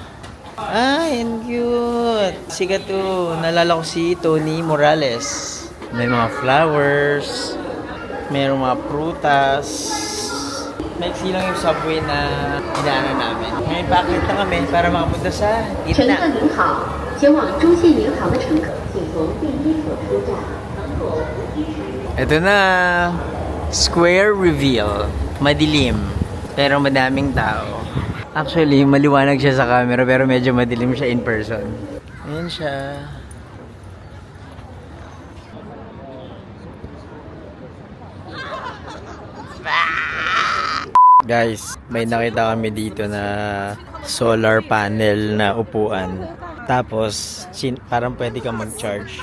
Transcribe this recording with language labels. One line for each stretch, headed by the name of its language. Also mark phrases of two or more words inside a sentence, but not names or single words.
Filipino: Ay, and cute. Sikat to. Nalala ko si Tony Morales. May mga flowers. Merong mga prutas. Maiksi lang yung subway na dinaanan namin. Ngayon, paakit na kami para makapunta sa
Chinese: 乘
Filipino: gitna.
Chinese: 客您好，前往中信银行的乘客，请从第一所出站。
Filipino: Ito na.
English: Square reveal.
Filipino: Madilim. Pero madaming tao. Actually, maliwanag siya sa camera pero medyo madilim siya
English: in person.
Filipino: Ayan siya. Guys, may nakita kami dito na
English: solar panel
Filipino: na upuan. Tapos, parang pwede kang mag-charge.